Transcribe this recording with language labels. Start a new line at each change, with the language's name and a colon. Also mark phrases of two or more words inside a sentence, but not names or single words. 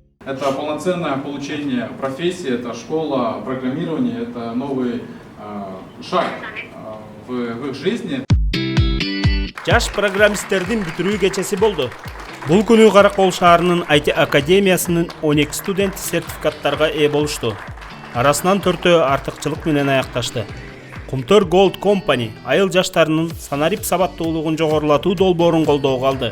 Russian: Это полноценное получение профессии, это школа программирования, это новый шаг в их жизни.
Kyrgyz: Жаш программисттердин бүтүрүү кечеси болду. Бул күнү Каракол шаарынын IT академиясынын 12 студенти сертификаттарга ээ болушту. Арасынан 4-өө артыкчылык менен аякташты. Кумтөр Gold Company айыл жаштарынын санарип сабаттуулугун жогорулатуу долбоорун колдоого алды.